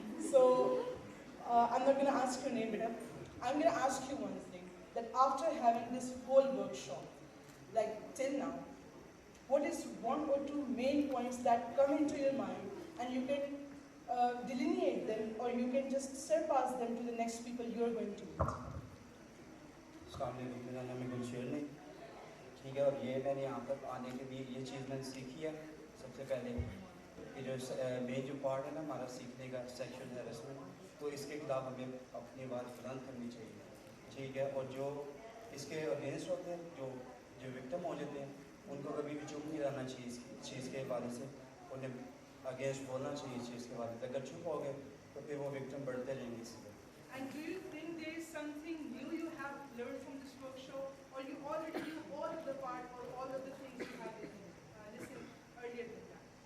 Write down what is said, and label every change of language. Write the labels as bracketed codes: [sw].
[en] So I'm not going to ask your name, beta. I'm going to ask you one thing, that after having this whole workshop, like till now, what is one or two main points that come into your mind and you can delineate them, or you can just surpass them to the next people you're going to meet? [hi] मेरा नाम है गुलशेर नहीं, ठीक है। और ये मैंने यहाँ तक आने के लिए ये चीज़ मैंने सीखी है। सबसे पहले कि जो मेन जो पार्ट है ना हमारा सीखने का, सेक्शुअल हैरेसमेंट, तो इसके खिलाफ हमें अपनी आवाज़ बुलंद करनी चाहिए, ठीक है। और जो इसके अगेंस्ट होते हैं, जो विक्टिम हो जाते हैं, उनको कभी भी चुप नहीं रहना चाहिए इस चीज़ के हवाले से, उन्हें अगेंस्ट बोलना चाहिए इस चीज़ के हवाले से। अगर चुप हो गए तो फिर वो विक्टिम बढ़ते रहेंगे इससे। [en] And do you think there is something new you have learned from this workshop, or you already knew all of the part or all of the things you have listened earlier than that?